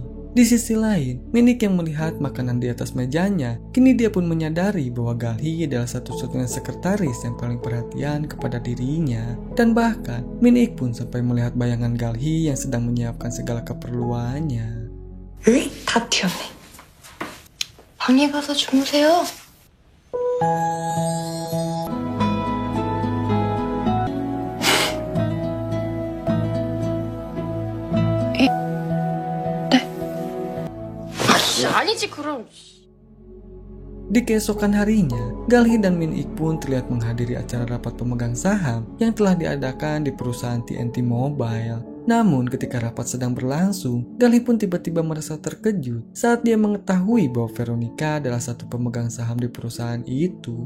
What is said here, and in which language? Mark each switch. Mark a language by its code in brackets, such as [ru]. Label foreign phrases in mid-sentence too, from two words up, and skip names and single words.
[id] Di sisi lain, Min Ik yang melihat makanan di atas mejanya, kini dia pun menyadari bahwa Galhee adalah satu-satunya sekretaris yang paling perhatian kepada dirinya. Dan bahkan, Min Ik pun sampai melihat bayangan Galhee yang sedang menyiapkan segala keperluannya. [ko] 다 튀었네. 방에 가서 주무세요. 아니지 그럼. [id] Di keesokan harinya, Galhee dan Min Ik pun terlihat menghadiri acara rapat pemegang saham yang telah diadakan di perusahaan TNT Mobile. Namun ketika rapat sedang berlangsung, Galhee pun tiba-tiba merasa terkejut saat dia mengetahui bahwa Veronica adalah satu pemegang saham di perusahaan itu.